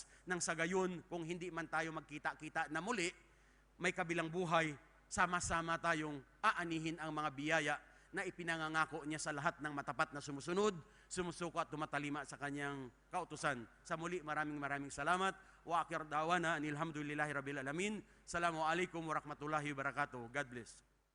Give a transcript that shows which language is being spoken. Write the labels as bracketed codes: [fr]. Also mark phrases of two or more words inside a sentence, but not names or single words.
[tl] Nang sa gayon, kung hindi man tayo magkita-kita na muli, may kabilang buhay, sama-sama tayong aanihin ang mga biyaya na ipinangangako niya sa lahat ng matapat na sumusunod, sumusuko at tumatalima sa kanyang kautusan. Sa muli, maraming salamat. [ar] وآخر دعوانا أن الحمد لله رب العالمين. السلام عليكم ورحمة الله وبركاته. [en] God bless.